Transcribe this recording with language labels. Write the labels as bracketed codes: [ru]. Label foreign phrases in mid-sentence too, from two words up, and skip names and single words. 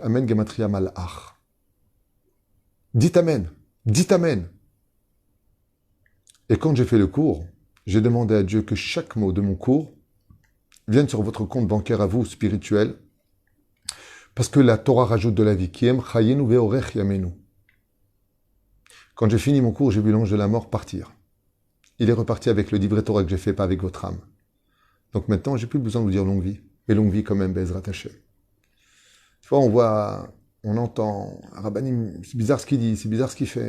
[he] אמן גימטריה מלאך. [fr] Dites Amen. Dites Amen. Et quand j'ai fait le cours, j'ai demandé à Dieu que chaque mot de mon cours vienne sur votre compte bancaire à vous, spirituel, parce que la Torah rajoute de la vie. [he] כי הם חיינו ואורך ימינו. [fr] Quand j'ai fini mon cours, j'ai vu l'ange de la mort partir. Il est reparti avec le livret Torah que j'ai fait, pas avec votre âme. Donc maintenant, j'ai plus besoin de vous dire longue vie. Mais longue vie quand même, [he] בעזרת השם. [fr] Tu vois, on voit, on entend, Rabbanim, c'est bizarre ce qu'il dit, c'est bizarre ce qu'il fait.